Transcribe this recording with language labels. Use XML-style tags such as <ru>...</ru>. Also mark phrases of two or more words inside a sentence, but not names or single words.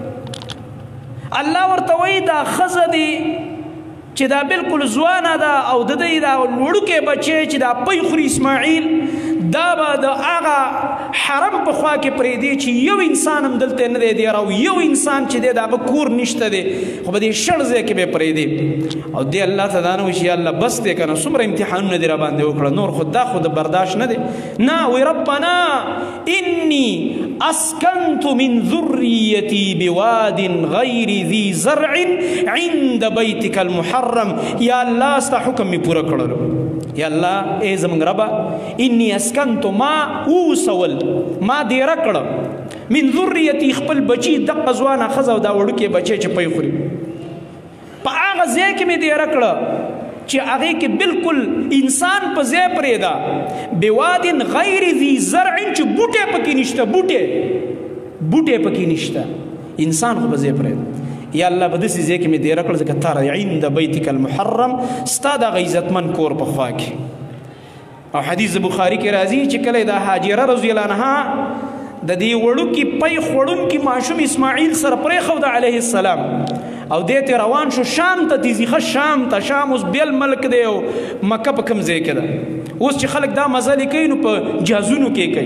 <ps>الله ورته وایي دا ښځه دی چې دا بالکل ځوانه ده او د دې دا وړوکی بچی چې دا پی خوري اسماعیل، دا به د هغه حرم په خوا کې پرېږدي چې یو انسان هم دلته نه دی دیر، او یو انسان چې دی د هغه کور نشته دی، خو په دې شړ ځای کې به یې پرېږدي. او دې الله ته دا نه وایي چې یا الله بس دی که نه، څومره امتحانونه دې راباندې وکړه، نور خو دا خو د برداشت نه دی. نه، وایي</ps> <ar>ربنا انی اسکنت من ذریتی بواد غیر ذی زرع عند بیتک المحرم.</ar> <ps>یا الله ستا حکم می پوره کړلو. یا الله ای زمونږ ربه،</ps> <ar>انی اسکنتو</ar> <ps>ما اوسول، ما دیره کړه،</ps> <ar>من ذریتی</ar> <ps>خپل بچي دقه ځوانه ښځه او دا وړوکی بچی چې پی خوري، په هغه ځای کې مې دیره کړه چې هغې کې بالکل انسان په ځای پرېږده،</ps> <ar>بواد غیر ذي زرع</ar> <ps>چې بوټی پکې نشته، بوټی پکې نشته، انسان خو په ځای پرېږده. یا الله په داسې ځای کې مې دیره کړه ځکه تا</ps> <ar>عند بیتک المحرم،</ar> <ps>ستا د هغه عزتمن کور په خوا کې. او حدیث بخاري کې راځي چې کله د هاجره</ps> <ar>رضی الله عنها</ar> <ps>د دې وړوکي پی خوړونکي ماشوم اسماعیل سره پرېښود</ps> <ar>علیه السلام،</ar> <ps>او دې ته روان شو شام ته، تیزیخه شام ته. شام اوس بیل ملک دی او مکه په کوم ځای کې ده. اوس چې خلک دا مزلې کوي نو په جهازونو کې کوي.</ps>